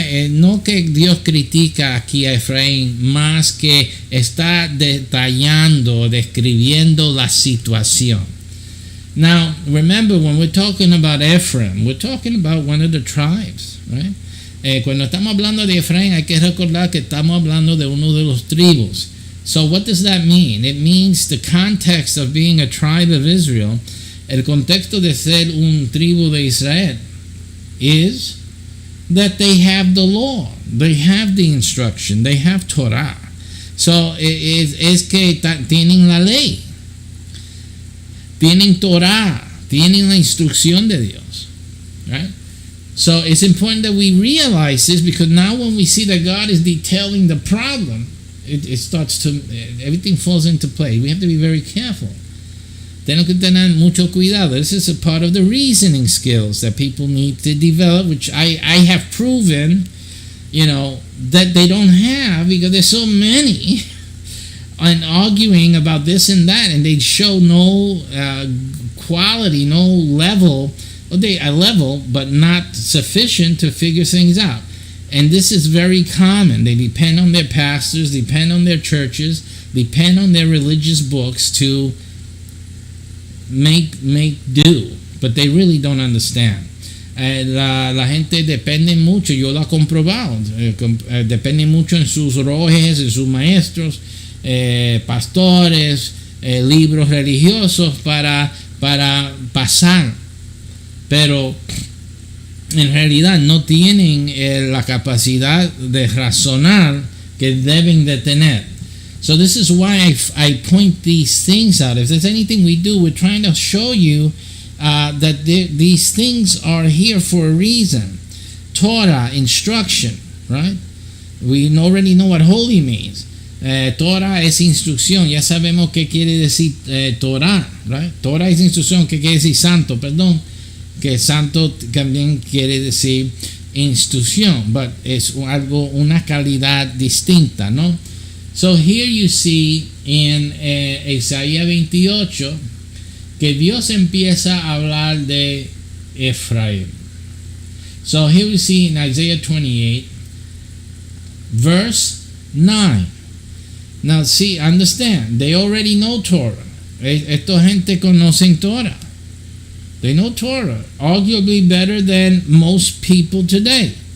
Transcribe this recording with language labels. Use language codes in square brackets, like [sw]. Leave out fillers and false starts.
[es] No que Dios critica aquí a Efraín, más que está detallando, describiendo la situación. [en] Now, remember, when we're talking about Ephraim, we're talking about one of the tribes, right? [es] Cuando estamos hablando de Efraín, hay que recordar que estamos hablando de uno de los tribus. [en] So what does that mean? It means the context of being a tribe of Israel, [es] el contexto de ser un tribu de Israel, [en] is that they have the law, they have the instruction, they have Torah. [es] So es que tienen la ley. Tienen Torah, tienen la instrucción de Dios, right? [en] So it's important that we realize this, because now when we see that God is detailing the problem, it starts to, everything falls into place. We have to be very careful. [es] Tenemos que tener mucho cuidado. [en] This is a part of the reasoning skills that people need to develop, which I have proven, that they don't have, because there's so many and arguing about this and that, and they show no quality, no level. Well, a level, but not sufficient to figure things out. And this is very common. They depend on their pastors, depend on their churches, depend on their religious books to make do, but they really don't understand. [es] La gente depende mucho, yo lo he comprobado, depende mucho en sus rojes, en sus maestros, pastores, libros religiosos para pasar, pero en realidad no tienen la capacidad de razonar que deben de tener. [en] So this is why I point these things out. If there's anything we do, we're trying to show you that these things are here for a reason. Torah, instruction, right? We already know what holy means. [es] Torah es instrucción. Ya sabemos qué quiere decir Torah, right? Torah es instrucción, que quiere decir santo, perdón. Que santo también quiere decir instrucción, but es algo, una calidad distinta, ¿no? [en] So here you see in Isaías 28 [es] que Dios empieza a hablar de Efraín. [en] So here we see in Isaiah 28 verse 9. Now see, understand, they already know Torah. [es] Esta gente conocen Torah. [en] They know Torah, arguably better than most people today.